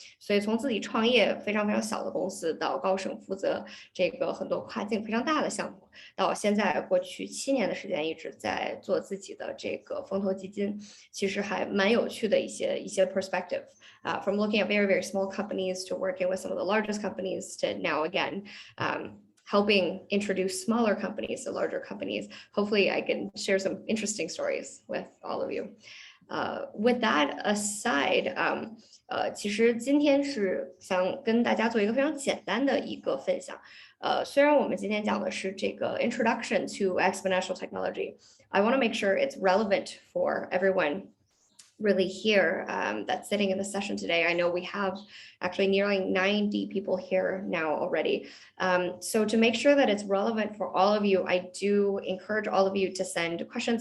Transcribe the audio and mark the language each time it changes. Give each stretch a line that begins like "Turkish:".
Chinese: 所以从自己创业非常小的公司到高盛负责这个很多跨境非常大的项目，到现在过去7年的时间一直在做自己的这个风投基金，其实还蛮有趣的一些
English: perspective from looking at very small companies to working with some of the largest companies to now again helping introduce smaller companies to larger companies. Hopefully I can share some interesting stories with all of you. With that aside,
Chinese: 其实今天是想跟大家做一个非常简单的一个分享。虽然我们今天讲的是这个
English: Introduction to Exponential Technology, I want to make sure it's relevant for everyone really here that's sitting in the session today. I know we have actually nearly 90 people here now already. So to make sure that it's relevant for all of you, I do encourage all of you to send questions.